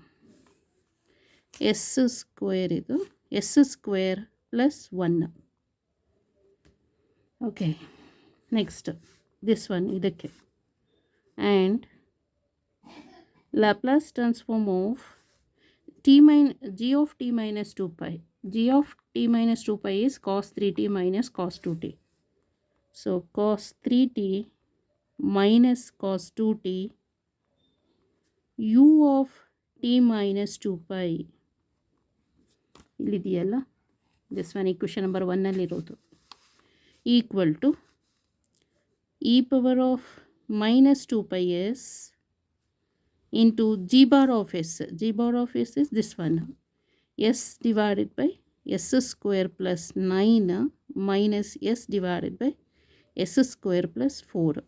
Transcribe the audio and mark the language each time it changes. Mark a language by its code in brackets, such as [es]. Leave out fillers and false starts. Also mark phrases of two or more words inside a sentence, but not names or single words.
[en] s square ಇದು s square plus 1. Okay, next this one ಇದಕ್ಕೆ. And Laplace transform of g of t minus 2π g of t minus 2 pi is cos 3t minus cos 2t. So cos 3t minus cos 2t u of t minus 2 pi ಇಲ್ಲಿದೆಯಲ್ಲ, this one equation number 1ನಲ್ಲಿರೋದು, equal to e power of minus 2 pi s into g bar of s. G bar of s is this one, s divided by s square plus 9 minus s divided by s square plus 4.